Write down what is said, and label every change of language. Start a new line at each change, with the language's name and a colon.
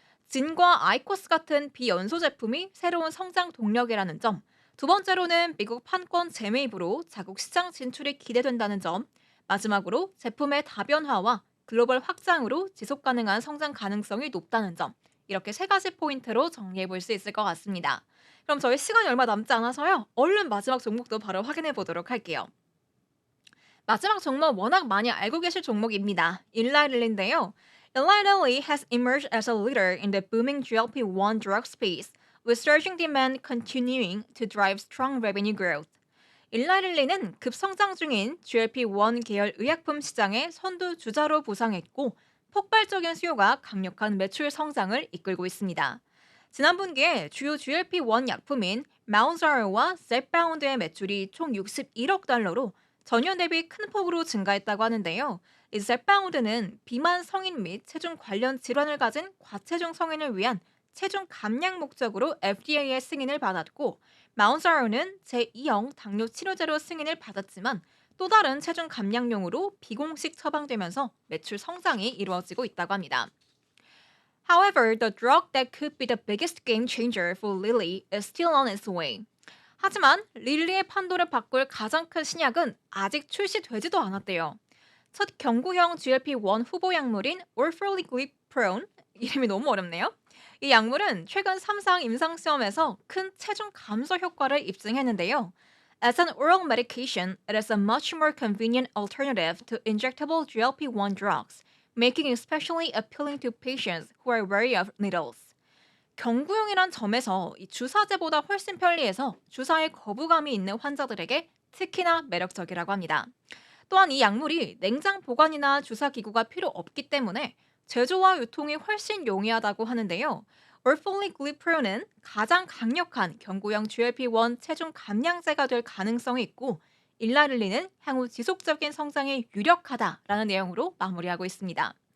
Korean: 진과 아이코스 같은 비연소 제품이 새로운 성장 동력이라는 점, 두 번째로는 미국 판권 재매입으로 자국 시장 진출이 기대된다는 점, 마지막으로 제품의 다변화와 글로벌 확장으로 지속 가능한 성장 가능성이 높다는 점, 이렇게 세 가지 포인트로 정리해 볼 수 있을 것 같습니다. 그럼 저희 시간이 얼마 남지 않아서요. 얼른 마지막 종목도 바로 확인해 보도록 할게요. 마지막 종목 워낙 많이 알고 계실 종목입니다. 일라이릴리인데요.
English: Eli Lilly has emerged as a leader in the booming GLP-1 drug space, with surging demand continuing to drive strong revenue growth.
Korean: 일라릴리는 급성장 중인 GLP-1 계열 의약품 시장의 선두 주자로 부상했고 폭발적인 수요가 강력한 매출 성장을 이끌고 있습니다. 지난 분기에 주요 GLP-1 약품인 마운자르와 젬바운드의 매출이 총 61억 달러로 전년 대비 큰 폭으로 증가했다고 하는데요. 이 젬바운드는 비만 성인 및 체중 관련 질환을 가진 과체중 성인을 위한 체중 감량 목적으로 FDA의 승인을 받았고 마운자로는 제2형 당뇨 치료제로 승인을 받았지만 또 다른 체중 감량용으로 비공식 처방되면서 매출 성장이 이루어지고 있다고 합니다.
English: However, the drug that could be the biggest game changer for Lilly is still on its way.
Korean: 하지만 릴리의 판도를 바꿀 가장 큰 신약은 아직 출시되지도 않았대요. 첫 경구형 GLP-1 후보 약물인 orforglipron, 이름이 너무 어렵네요. 이 약물은 최근 3상 임상시험에서 큰 체중 감소 효과를 입증했는데요.
English: As an oral medication, it is a much more convenient alternative to injectable GLP-1 drugs, making it especially appealing to patients who are wary of needles.
Korean: 경구용이란 점에서 이 주사제보다 훨씬 편리해서 주사에 거부감이 있는 환자들에게 특히나 매력적이라고 합니다. 또한 이 약물이 냉장 보관이나 주사 기구가 필요 없기 때문에 제조와 유통이 훨씬 용이하다고 하는데요. orforglipron은 가장 강력한 경구형 GLP-1 체중 감량제가 될 가능성이 있고 일라릴리는 향후 지속적인 성장에 유력하다라는 내용으로 마무리하고 있습니다.